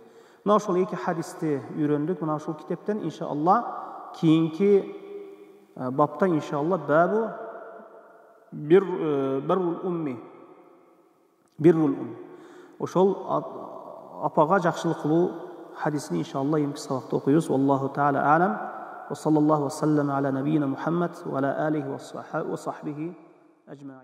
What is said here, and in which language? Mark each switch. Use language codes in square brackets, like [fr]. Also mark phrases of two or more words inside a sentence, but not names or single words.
[ky] Мына ошол эки хадисти үйрөндүк. Мына ошол китептен иншалла кийинки бапта иншалла [ar] باب بر الأم. [ky] Ошол апага жакшылык кылуу хадисini иншалла эмки сабакта окуйбуз. [ar] الله تعالى أعلم. وصلى الله وسلم على نبينا محمد وعلى آله وصحبه أجمعين.